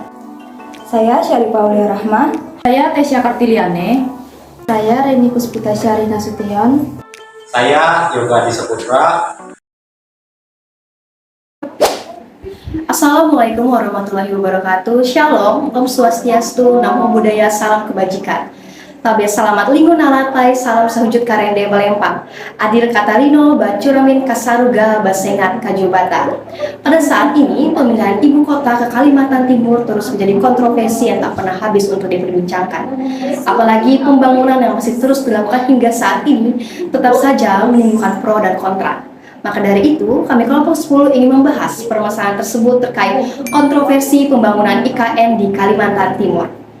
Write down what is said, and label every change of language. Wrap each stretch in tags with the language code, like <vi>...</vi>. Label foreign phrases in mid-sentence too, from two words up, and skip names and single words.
<id>Saya Syarifah Aulia Rahma. Saya Tesya Kartiliane. Saya Reni Puspita Syari Nasution. Saya Yoga Disaputra.</id> <ar>السلام عليكم ورحمة الله وبركاته.</ar> <id>Shalom,</id> <sa>Om Swastiastu,</sa> <pi>Namo Buddhaya,</pi> <id>salam kebajikan.</id> <nij>Tabe selamat linggo nalatai, salam sahujud karende balempang.</nij> <knx>Adil Katalino, Bacuramin Kasaruga, Basengat Kajubata.</knx> <id>Pada saat ini, pemindahan ibu kota ke Kalimantan Timur terus menjadi kontroversi yang tak pernah habis untuk diperbincangkan. Apalagi pembangunan yang masih terus dilakukan hingga saat ini tetap saja menimbulkan pro dan kontra. Maka dari itu, kami kelompok 10 ingin membahas permasalahan tersebut terkait kontroversi pembangunan IKN di Kalimantan Timur.</id>